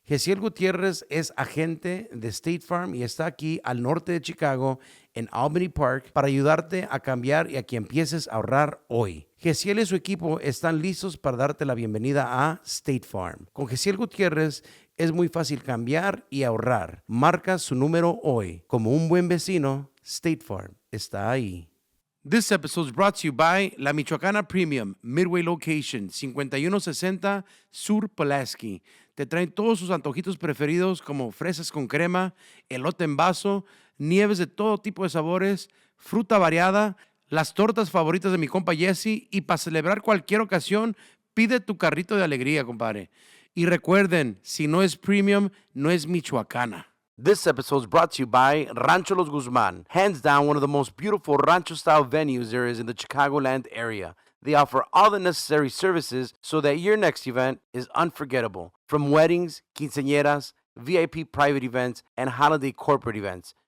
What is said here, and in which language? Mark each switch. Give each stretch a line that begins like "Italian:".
Spanish: Gessiel Gutierrez es agente de State Farm y está aquí al norte de Chicago, en Albany Park, para ayudarte a cambiar y a que empieces a ahorrar hoy. Gessiel y su equipo están listos para darte la bienvenida a State Farm. Con Gessiel Gutierrez es muy fácil cambiar y ahorrar. Marca su número hoy. Como un buen vecino, State Farm está ahí.
English: This episode is brought to you by La Michoacana Premium, Midway Location, 5160 Sur Pulaski.
Spanish: Te traen todos sus antojitos preferidos como fresas con crema, elote en vaso, nieves de todo tipo de sabores, fruta variada, las tortas favoritas de mi compa Gessiel, y para celebrar cualquier ocasión, pide tu carrito de alegría, compadre. Y recuerden, si no es premium, no es Michoacana.
English: This episode is brought to you by Rancho Los Guzman, hands down one of the most beautiful rancho-style venues there is in the Chicagoland area. They offer all the necessary services so that your next event is unforgettable. From weddings, quinceañeras, VIP private events, and holiday corporate events.